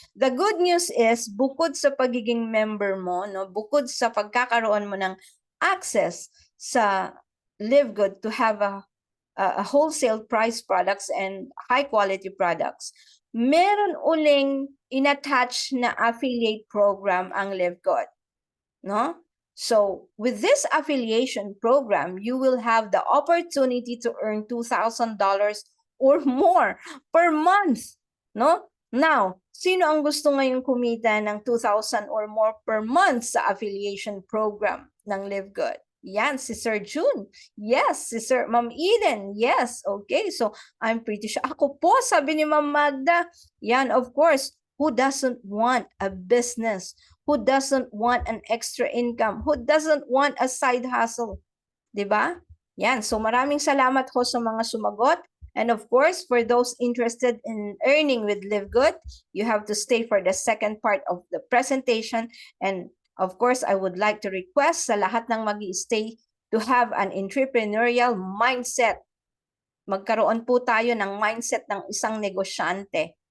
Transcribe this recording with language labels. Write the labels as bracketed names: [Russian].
[Filipino] The good news is, bukod sa pagiging member mo, no, bukod sa pagkakaroon mo ng access sa Live Good [English] to have a wholesale price products and high quality products, [Filipino] meron uling inattach na affiliate program ang Live Good, no? [English] So with this affiliation program, you will have the opportunity to earn $2,000 or more per month, no? [Filipino] Now, sino ang gusto ngayong kumita ng 2,000 or more per month sa affiliation program ng Live Good? Yan, si Sir June. Yes, si Sir Ma'am Eden. Yes, okay. So, [English] I'm pretty sure. [Filipino] Ako po, sabi ni Ma'am Magda. Yan, of course. [English] Who doesn't want a business? Who doesn't want an extra income? Who doesn't want a side hustle? [Filipino] Diba? Yan. So, maraming salamat ho sa mga sumagot. [English] And of course, for those interested in earning with Live Good, you have to stay for the second part of the presentation. And of course, I would like to request [Filipino] sa lahat ng mag-i-stay [English] to have an entrepreneurial mindset. [Filipino] Magkaroon po tayo ng mindset ng isang negosyante.